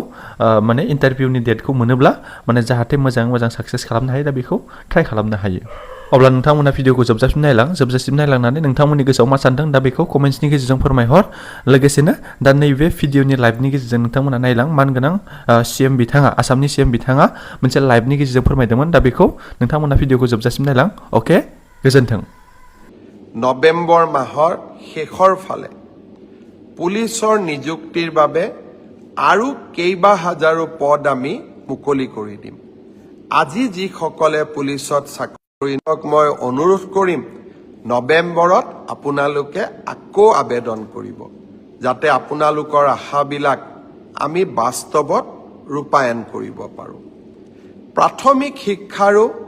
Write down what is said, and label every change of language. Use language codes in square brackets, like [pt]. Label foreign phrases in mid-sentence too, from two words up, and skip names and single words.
[brx] माने इन्टारभिउनि डेटखौ मोनोब्ला माने जाहाथे मोजां साक्सेस खालामनो हायो दा बेखौ ट्राइ खालामनो हायो अब्ला नोंथांमोना भिडिअखौ जोबजासिम नायलांनानै नोंथांमोननि गोसोआव मा सानदों दा बेखौ कमेन्ट्सनि गेजेरजों फोरमायहर लोगोसेनो दा नैबे भिडिअनि लाइभनि गेजेरजों नोंथांमोना नायलां मानगोनां सीएम बिथाङा आसामनि सीएम बिथाङा मोनसे लाइभनि गेजेरजों फोरमायदोंमोन दा बेखौ नोंथांमोना भिडिअखौ जोबजासिम नायलां अके गोजोन्थों [as] নৱেম্বৰ মাহৰ শেষৰ ফালে পুলিচৰ নিযুক্তিৰ বাবে আৰু কেইবা হাজাৰো পদ আমি मुकলি কৰি দিম আজি যিসকলে পুলিচত মই অনুৰোধ কৰিম নৱেম্বৰত আপোনালোকে আকৌ আবেদন কৰিব যাতে আপোনালোকৰ আশাবিলাক আমি বাস্তৱত ৰূপায়ণ কৰিব পাৰোঁ প্ৰাথমিক শিক্ষাৰো